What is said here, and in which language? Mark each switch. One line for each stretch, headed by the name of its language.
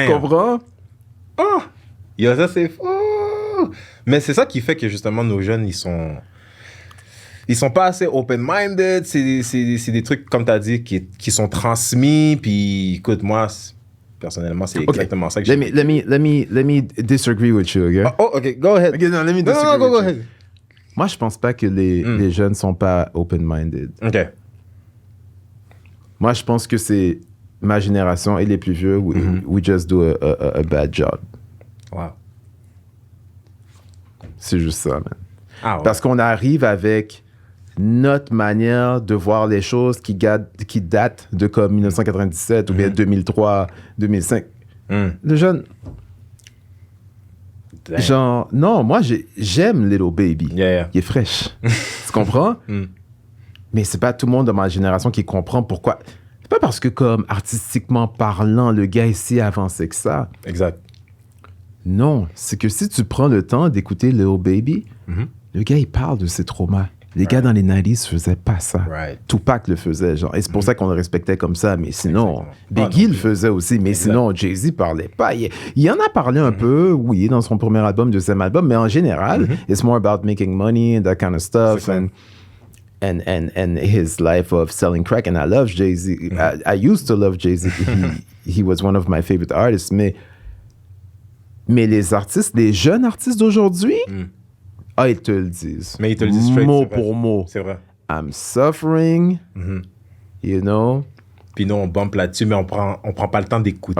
French: Tu comprends? Oh! Yo, ça, c'est fou! Mais c'est ça qui fait que, justement, nos jeunes, ils sont pas assez open-minded. C'est des trucs, comme tu as dit, qui sont transmis. Puis, écoute, moi, personnellement, c'est exactement ça que
English: let me disagree with you, okay? OK. Go ahead. Okay, no, let me disagree No, go with you. ahead.
French: Moi, je pense pas que les jeunes sont pas open-minded. OK. Moi, je pense que c'est ma génération et les plus vieux,
English: we just do a bad job. Wow.
French: C'est juste ça, man. Ah, ouais. Parce qu'on arrive avec notre manière de voir les choses qui date de comme 1997 ou bien 2003, 2005. Le jeune...
English: Damn.
French: Genre, non, moi, j'aime Little Baby.
English: Yeah.
French: Il est fraîche. Tu comprends? Mais c'est pas tout le monde de ma génération qui comprend pourquoi. C'est pas parce que, comme, artistiquement parlant, le gars ici avancé que ça. Exact. Non, c'est que si tu prends le temps d'écouter Little Baby, le gars, il parle de ses traumas. Les gars dans les 90s faisaient pas ça.
English: Right.
French: Tupac le faisait, genre. Et c'est pour ça qu'on le respectait comme ça. Mais sinon, Exactement. Biggie le faisait aussi. Mais sinon, Jay-Z parlait pas. Il en a parlé un peu, oui, dans son premier album, deuxième album. Mais en général,
English: it's more about making money and that kind of stuff. And his life of selling crack. And I love Jay-Z. I used to love Jay-Z. He was one of my favorite artists.
French: Mais les artistes, les jeunes artistes d'aujourd'hui, ils te le disent. Mais ils te le disent straight, mot c'est vrai. pour mot. C'est vrai.
English: I'm suffering, you know.
French: Puis nous, on bump là-dessus, mais on prend pas le temps d'écouter.